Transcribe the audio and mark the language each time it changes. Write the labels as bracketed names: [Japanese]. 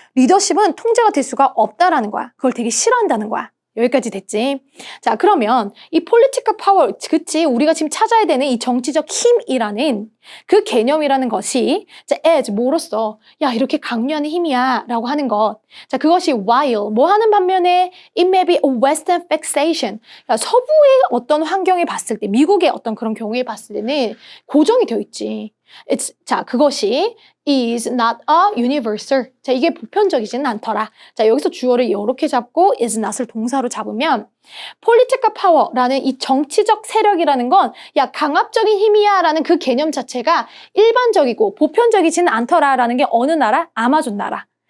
[Korean] 리더십은 통제가 될 수가 없다라는 거야. 그걸 되게 싫어한다는 거야. 여기까지 됐지? 자, 그러면 이 political power, 그치? 우리가 지금 찾아야 되는 이 정치적 힘이라는 그 개념이라는 것이 자, as, 뭐로써? 야, 이렇게 강요하는 힘이야 라고 하는 것. 자, 그것이 [English] while, [Korean] 뭐 하는 반면에 [English] it may be a western fixation. [Korean] 야, 서부의 어떤 환경에 봤을 때, 미국의 어떤 그런 경우에 봤을 때는 고정이 되어 있지. 자, 그것이 [English] is not a universal. [Korean] 자, 이게 보편적이지는 않더라. 자, 여기서 주어를 이렇게 잡고 [English] is not [Korean] 을 동사로 잡으면 political power라는 이 정치적 세력이라는 건 야, 강압적인 힘이야 라는 그 개념 자체가 일반적이고 보편적이지는 않더라 라는 게 어느 나라? 아마존 나라.